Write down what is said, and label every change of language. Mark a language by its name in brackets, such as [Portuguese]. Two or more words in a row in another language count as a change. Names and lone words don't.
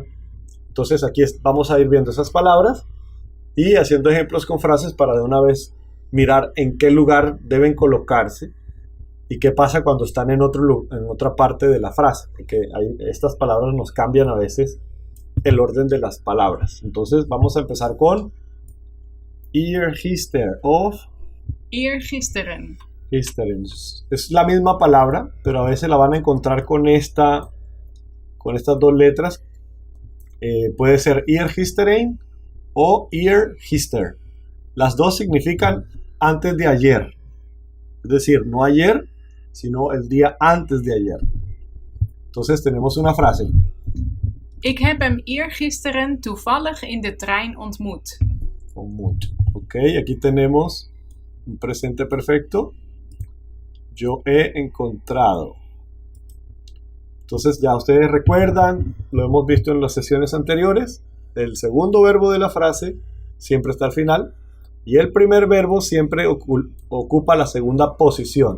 [Spanish] Entonces, aquí vamos a ir viendo esas palabras y haciendo ejemplos con frases para de una vez mirar en qué lugar deben colocarse y qué pasa cuando están en otra parte de la frase. Porque estas palabras nos cambian a veces el orden de las palabras. Entonces vamos a empezar con [Dutch] eergisteren of [Spanish] Eergisteren. gisteren. Es la misma palabra, pero a veces la van a encontrar con estas dos letras. Puede ser eergisteren o eergister. Las dos significan antes de ayer. Es decir, no ayer, sino el día antes de ayer. Entonces tenemos una frase. [Dutch] Ik heb hem eergisteren toevallig in de trein ontmoet. [Spanish] Ok, aquí tenemos un presente perfecto. Yo he encontrado. Entonces ya ustedes recuerdan, lo hemos visto en las sesiones anteriores, el segundo verbo de la frase siempre está al final y el primer verbo siempre ocupa la segunda posición.